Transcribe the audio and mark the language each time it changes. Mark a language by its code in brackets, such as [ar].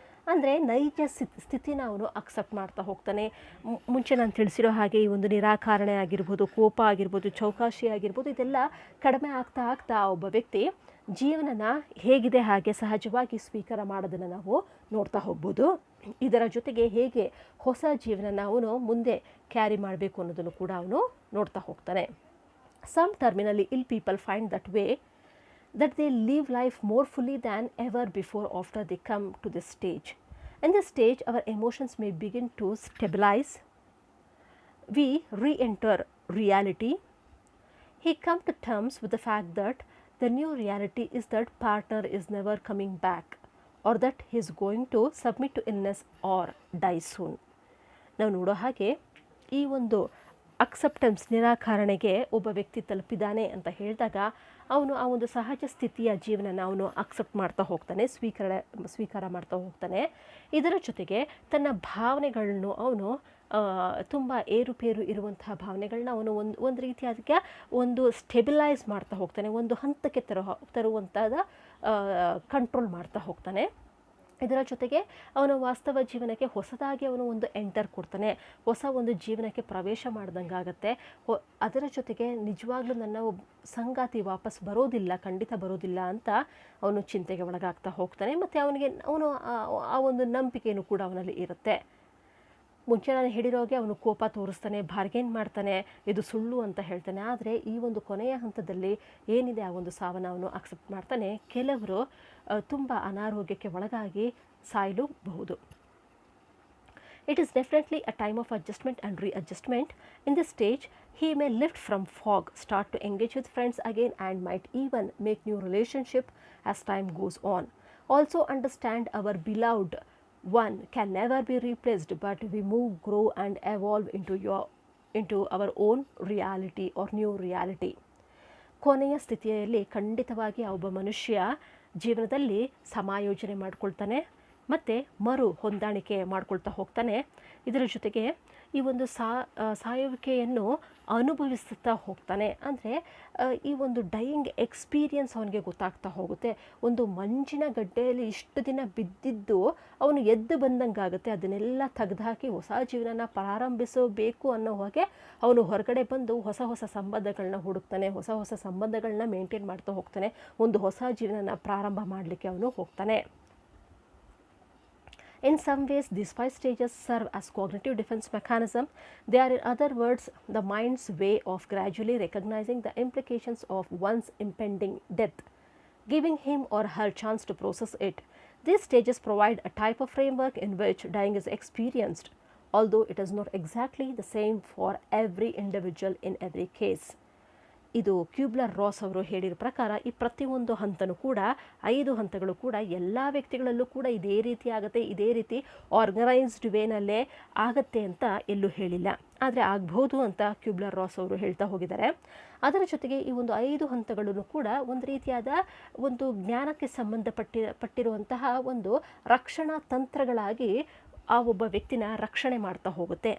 [kn] ಅಂದರೆ ನೈಜ ಸ್ಥಿತಿನ ಅವನು ಅಕ್ಸೆಪ್ಟ್ ಮಾಡ್ತಾ ಹೋಗ್ತಾನೆ. ಮುಂಚೆ ನಾನು ತಿಳಿಸಿರೋ ಹಾಗೆ ಈ ಒಂದು ನಿರಾಕರಣೆ ಆಗಿರ್ಬೋದು, ಕೋಪ ಆಗಿರ್ಬೋದು, ಚೌಕಾಶಿ ಆಗಿರ್ಬೋದು, ಇದೆಲ್ಲ ಕಡಿಮೆ ಆಗ್ತಾ ಆಗ್ತಾ ಒಬ್ಬ ವ್ಯಕ್ತಿ ಜೀವನನ ಹೇಗಿದೆ ಹಾಗೆ ಸಹಜವಾಗಿ ಸ್ವೀಕಾರ ಮಾಡೋದನ್ನು ನಾವು ನೋಡ್ತಾ ಹೋಗ್ಬೋದು. ಇದರ ಜೊತೆಗೆ ಹೇಗೆ ಹೊಸ ಜೀವನನ ಅವನು ಮುಂದೆ ಕ್ಯಾರಿ ಮಾಡಬೇಕು ಅನ್ನೋದನ್ನು ಕೂಡ ಅವನು ನೋಡ್ತಾ ಹೋಗ್ತಾನೆ. [en] Some terminally ill people find that way that they live life more fully than ever before after they come to this stage. In this stage, our emotions may begin to stabilize. We re-enter reality. He come to terms with the fact that the new reality is that partner is never coming back, or that he is going to submit to illness or die soon. [kn] ನಾವು ನೋಡೋ ಹಾಗೆ ಈ ಒಂದು acceptance, ನಿರಾಕರಣೆಗೆ ಒಬ್ಬ ವ್ಯಕ್ತಿ ತಲುಪಿದ್ದಾನೆ ಅಂತ ಹೇಳಿದಾಗ ಅವನು ಆ ಒಂದು ಸಹಜ ಸ್ಥಿತಿಯ ಜೀವನನ ಅವನು ಅಕ್ಸೆಪ್ಟ್ ಮಾಡ್ತಾ ಹೋಗ್ತಾನೆ, ಸ್ವೀಕಾರ ಮಾಡ್ತಾ ಹೋಗ್ತಾನೆ. ಇದರ ಜೊತೆಗೆ ತನ್ನ ಭಾವನೆಗಳನ್ನು ಅವನು ತುಂಬ ಏರುಪೇರು ಇರುವಂತಹ ಭಾವನೆಗಳನ್ನ ಅವನು ಒಂದು ರೀತಿಯಾದ ಒಂದು ಸ್ಟೆಬಿಲೈಸ್ ಮಾಡ್ತಾ ಹೋಗ್ತಾನೆ, ಒಂದು ಹಂತಕ್ಕೆ ತರುವಂಥದ್ದು ಕಂಟ್ರೋಲ್ ಮಾಡ್ತಾ ಹೋಗ್ತಾನೆ. ಇದರ ಜೊತೆಗೆ ಅವನ ವಾಸ್ತವ ಜೀವನಕ್ಕೆ ಹೊಸದಾಗಿ ಅವನು ಒಂದು ಎಂಟರ್ ಕೊಡ್ತಾನೆ, ಹೊಸ ಒಂದು ಜೀವನಕ್ಕೆ ಪ್ರವೇಶ ಮಾಡ್ದಂಗೆ ಆಗುತ್ತೆ. ಅದರ ಜೊತೆಗೆ ನಿಜವಾಗ್ಲೂ ನನ್ನ ಸಂಗಾತಿ ವಾಪಸ್ ಬರೋದಿಲ್ಲ, ಖಂಡಿತ ಬರೋದಿಲ್ಲ ಅಂತ ಅವನು ಚಿಂತೆಗೆ ಒಳಗಾಗ್ತಾ ಹೋಗ್ತಾನೆ. ಮತ್ತು ಅವನು ಆ ಒಂದು ನಂಬಿಕೆಯೂ ಕೂಡ ಅವನಲ್ಲಿ ಇರುತ್ತೆ. ಮುಂಚೆ ನಾನು ಹೇಳಿರೋಗೆ ಅವನು ಕೋಪ ತೋರಿಸ್ತಾನೆ, ಬಾರ್ಗೇನ್ ಮಾಡ್ತಾನೆ, ಇದು ಸುಳ್ಳು ಅಂತ ಹೇಳ್ತಾನೆ. ಆದರೆ ಈ ಒಂದು ಕೊನೆಯ ಹಂತದಲ್ಲಿ ಏನಿದೆ ಆ ಒಂದು ಸಾವನ್ನು ಅವನು ಅಕ್ಸೆಪ್ಟ್ ಮಾಡ್ತಾನೆ. ಕೆಲವರು ತುಂಬ ಅನಾರೋಗ್ಯಕ್ಕೆ ಒಳಗಾಗಿ ಸಾಯಲೂಬಹುದು. [en] It is definitely a time of adjustment and readjustment. In this stage, he may lift from fog, start to engage with friends again, and might even make new relationship as time goes on. Also understand our beloved one can never be replaced, but we move, grow and evolve into our own reality or new reality. [kn] ಕೊನೆಯ ಸ್ಥಿತಿಯಲ್ಲಿ ಖಂಡಿತವಾಗಿ ಒಬ್ಬ ಮನುಷ್ಯ ಜೀವನದಲ್ಲಿ ಸಮಾಯೋಜನೆ ಮಾಡ್ಕೊಳ್ತಾನೆ, ಮತ್ತು ಮರು ಹೊಂದಾಣಿಕೆ ಮಾಡ್ಕೊಳ್ತಾ ಹೋಗ್ತಾನೆ. ಇದರ ಜೊತೆಗೆ ಈ ಒಂದು ಸಾಯುವಿಕೆಯನ್ನು ಅನುಭವಿಸುತ್ತಾ ಹೋಗ್ತಾನೆ. ಅಂದರೆ ಈ ಒಂದು ಡೈಯಿಂಗ್ ಎಕ್ಸ್ಪೀರಿಯನ್ಸ್ ಅವನಿಗೆ ಗೊತ್ತಾಗ್ತಾ ಹೋಗುತ್ತೆ. ಒಂದು ಮಂಜಿನ ಗಡ್ಡೆಯಲ್ಲಿ ಇಷ್ಟು ದಿನ ಬಿದ್ದಿದ್ದು ಅವನು ಎದ್ದು ಬಂದಂಗಾಗುತ್ತೆ. ಅದನ್ನೆಲ್ಲ ತೆಗೆದುಹಾಕಿ ಹೊಸ ಜೀವನನ ಪ್ರಾರಂಭಿಸಬೇಕು ಅನ್ನೋ ಹಾಗೆ ಅವನು ಹೊರಗಡೆ ಬಂದು ಹೊಸ ಹೊಸ ಸಂಬಂಧಗಳನ್ನ ಹುಡುಕ್ತಾನೆ, ಹೊಸ ಹೊಸ ಸಂಬಂಧಗಳನ್ನ ಮೇಂಟೈನ್ ಮಾಡ್ತಾ ಹೋಗ್ತಾನೆ, ಒಂದು ಹೊಸ ಜೀವನನ ಪ್ರಾರಂಭ ಮಾಡಲಿಕ್ಕೆ ಅವನು ಹೋಗ್ತಾನೆ. [en] In some ways, these 5 stages serve as cognitive defense mechanism. They are, in other words, the mind's way of gradually recognizing the implications of one's impending death, giving him or her chance to process it. These stages provide a type of framework in which dying is experienced, although it is not exactly the same for every individual in every case. [kn] ಇದು ಕ್ಯೂಬ್ಲರ್ ರಾಸ್ ಅವರು ಹೇಳಿರೋ ಪ್ರಕಾರ ಈ ಪ್ರತಿಯೊಂದು ಹಂತನೂ ಕೂಡ 5 ಹಂತಗಳು ಕೂಡ ಎಲ್ಲ ವ್ಯಕ್ತಿಗಳಲ್ಲೂ ಕೂಡ ಇದೇ ರೀತಿ ಆಗುತ್ತೆ, ಇದೇ ರೀತಿ ಆರ್ಗನೈಸ್ಡ್ ವೇನಲ್ಲೇ ಆಗತ್ತೆ ಅಂತ ಎಲ್ಲೂ ಹೇಳಿಲ್ಲ. ಆದರೆ ಆಗ್ಬೋದು ಅಂತ ಕ್ಯೂಬ್ಲರ್ ರಾಸ್ ಅವರು ಹೇಳ್ತಾ ಹೋಗಿದ್ದಾರೆ. ಅದರ ಜೊತೆಗೆ ಈ ಒಂದು 5 ಹಂತಗಳನ್ನು ಕೂಡ ಒಂದು ರೀತಿಯಾದ ಒಂದು ಜ್ಞಾನಕ್ಕೆ ಪಟ್ಟಿರುವಂತಹ ಒಂದು ರಕ್ಷಣಾ ತಂತ್ರಗಳಾಗಿ ಆ ಒಬ್ಬ ವ್ಯಕ್ತಿನ ರಕ್ಷಣೆ ಮಾಡ್ತಾ ಹೋಗುತ್ತೆ.